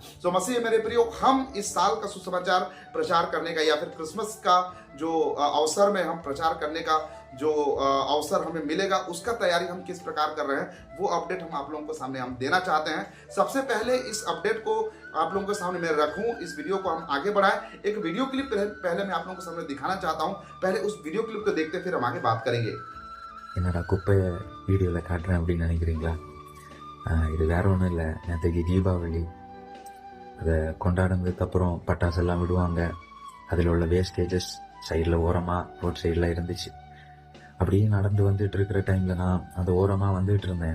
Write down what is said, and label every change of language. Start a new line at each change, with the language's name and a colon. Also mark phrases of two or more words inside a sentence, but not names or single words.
Hindi: तो मसीह मेरे प्रियो, हम इस साल का सुसमाचार प्रचार करने का या फिर क्रिसमस का जो अवसर में हम प्रचार करने का जो अवसर हमें मिलेगा, उसका तैयारी हम किस प्रकार कर रहे हैं वो अपडेट हम आप लोगों को सामने हम देना चाहते हैं। सबसे पहले इस अपडेट को आप लोगों के सामने मैं रखूं, इस वीडियो को हम आगे बढ़ाएं। एक
English: video clip
Hindi: पहले मैं आप लोगों के सामने दिखाना चाहता हूं। पहले उस
English: video clip
Hindi: को देखते फिर हम आगे बात करेंगे।
Tamil: என்னடா குப்பையை வீடியோவில் காட்டுறேன் அப்படின்னு நினைக்கிறீங்களா? இது வேற ஒன்றும் இல்லை. நேற்றுக்கு தீபாவளி, அதை கொண்டாடுனதுக்கப்புறம் பட்டாசெல்லாம் விடுவாங்க. அதில் உள்ள வேஸ்டேஜஸ் சைடில் ஓரமாக ரோட் சைடில் இருந்துச்சு. அப்படியே நடந்து வந்துட்டு இருக்கிற டைமில் நான் அந்த ஓரமாக வந்துட்டு இருந்தேன்.